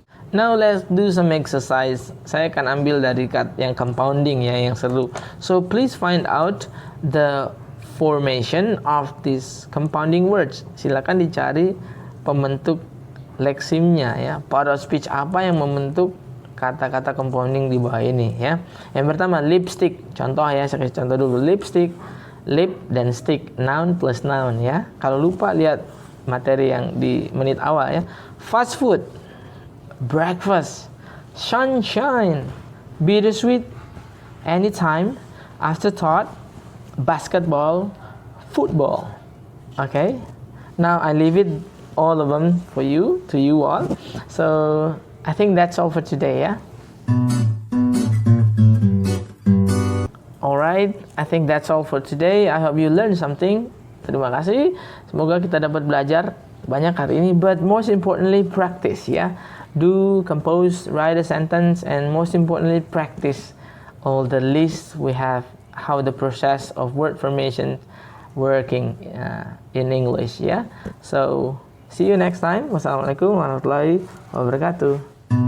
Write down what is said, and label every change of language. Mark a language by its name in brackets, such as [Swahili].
[English] Now let's do some exercise. [Indonesian] Saya akan ambil dari yang compounding ya, yang seru. [English] So please find out the formation of these compounding words. [Indonesian] Silakan dicari pembentuk leksimnya ya. Part of speech apa yang membentuk kata-kata compounding di bawah ini ya. Yang pertama lipstick. Contoh ya, saya kasih contoh dulu. Lipstick, lip dan stick, noun plus noun ya. Kalau lupa lihat materi yang di menit awal ya. [English] Fast food, breakfast, sunshine, bittersweet, anytime, afterthought, basketball, football. Okay, now I leave it all of them for you, to you all. So I think that's all for today ya. Alright, I think that's all for today. I hope you learned something. [Indonesian] Terima kasih. Semoga kita dapat belajar banyak hari ini. [English] But most importantly, practice ya. Do compose, write a sentence, and most importantly, practice all the lists we have, how the process of word formation working in English ya. So see you next time. [Arabic] Wassalamualaikum warahmatullahi wabarakatuh.